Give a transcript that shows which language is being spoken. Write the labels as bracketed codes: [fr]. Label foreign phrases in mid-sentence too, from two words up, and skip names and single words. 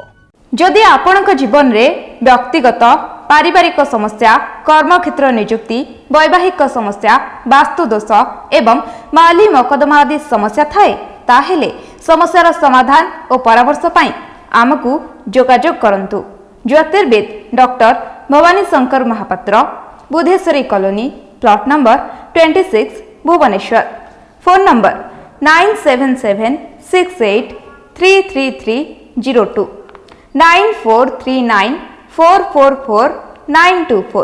[or] ଯଦି ଆପଣଙ୍କ ଜୀବନରେ ବ୍ୟକ୍ତିଗତ, ପାରିବାରିକ ସମସ୍ୟା, କର୍ମକ୍ଷେତ୍ର ନିଯୁକ୍ତି, ବୈବାହିକ ସମସ୍ୟା, ବାସ୍ତୁ ଦୋଷ ଏବଂ ମାଲି ମକଦ୍ଦମା ଆଦି ସମସ୍ୟା ଥାଏ, ତାହେଲେ ସମସ୍ୟାର ସମାଧାନ ଓ ପରାମର୍ଶ ପାଇଁ ଆମକୁ ଯୋଗାଯୋଗ କରନ୍ତୁ। ଜ୍ୟୋତିର୍ବିଦ ଡକ୍ଟର ଭବାନୀ ଶଙ୍କର ମହାପାତ୍ର, ବୁଧେଶ୍ୱରୀ କଲୋନୀ, [en] plot number [or] 26, ଭୁବନେଶ୍ୱର। [en] phone number [or] 9776833302 9439444924।